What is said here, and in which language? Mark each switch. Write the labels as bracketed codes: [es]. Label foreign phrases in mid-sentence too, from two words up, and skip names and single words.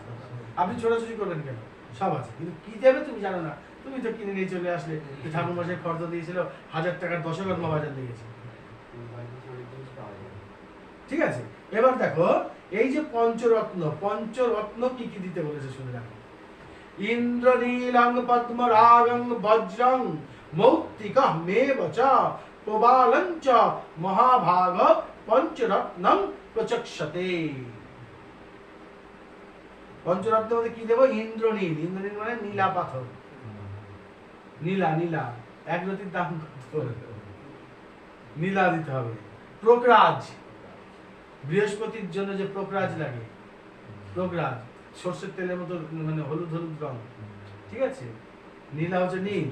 [bn] আপনি ছোটাছুটি করবেন কেন, সব আছে। কিন্তু কি দেবে তুমি জানো না, তুমি তো কিনে নিয়ে চলে আসলে। ঠাকুর মশাই খরচ দিয়েছিল 1000 টাকার দশকর্মা বাজার লেগেছে, ঠিক আছে। এবার দেখো এই যে পঞ্চরত্ন, পঞ্চরত্ন কি কি দিতে বলেছে শুনে দেখো। [sa] ইন্দ্রনীলং পদ্মরাগং বজ্রং মৌক্তিকঃ মেব চ প্রবালং চ মহাভাগ পঞ্চরত্নং প্রচক্ষতে। [bn] পঞ্চরত্ন মধ্যে কি দেব? ইন্দ্রনীল। ইন্দ্রনীল মানে নীলা পাথর, নীলা নীলা। এক রতির দাম কত? নীলা দিতে হবে। প্রোকরাজ, বৃহস্পতির জন্য যে প্রোকরাজ লাগে, প্রোকরাজ সর্ষের তেলের মতো মানে হলুদ হলুদ রং, ঠিক আছে, নীলা হচ্ছে নীল।